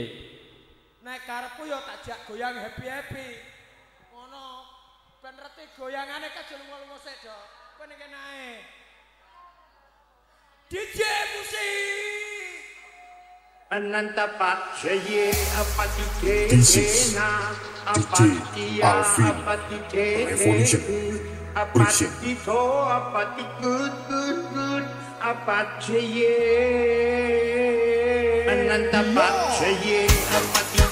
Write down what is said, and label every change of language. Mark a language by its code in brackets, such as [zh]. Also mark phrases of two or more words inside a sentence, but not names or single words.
[jv] Nek karepku ya tak jak goyang happy. Ngono. Ben reti goyangane ka lunga-lunga sik, Dok. Kowe nek nae. DJ musik. Ananta Jaya Apati [en] This is Kena DJ Alvin Revolution Production. Apati To Apati Good Apati Jaya Ananta Jaya Apati